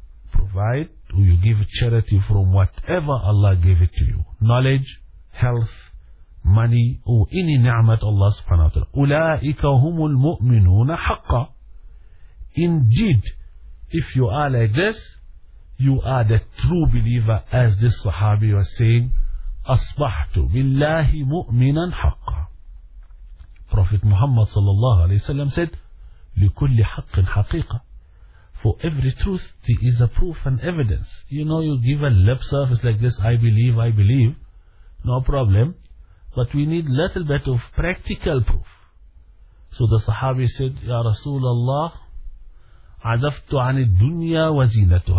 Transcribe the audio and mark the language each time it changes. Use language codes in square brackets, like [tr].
[en] provide or you give charity from whatever Allah gave it to you, knowledge, health, money, or any ni'mat Allah subhanahu wa ta'ala. [ar] أُولَٰئِكَ هُمُ الْمُؤْمِنُونَ حَقَّ. [en] Indeed, if you are like this, you are the true believer, as this sahabi was saying, [ar] أصبحت بالله مؤمنا حقا. Prophet Muhammad صلى الله عليه وسلم said, لكل حق حقيقة. [en] For every truth there is a proof and evidence. You know, you give a lip service like this, I believe, I believe, no problem. But we need a little bit of practical proof. So the Sahabi said, Ya Rasulullah, [ar] عَدَفْتُ عَنِ الدُّنْيَا وَزِينَتُهَا.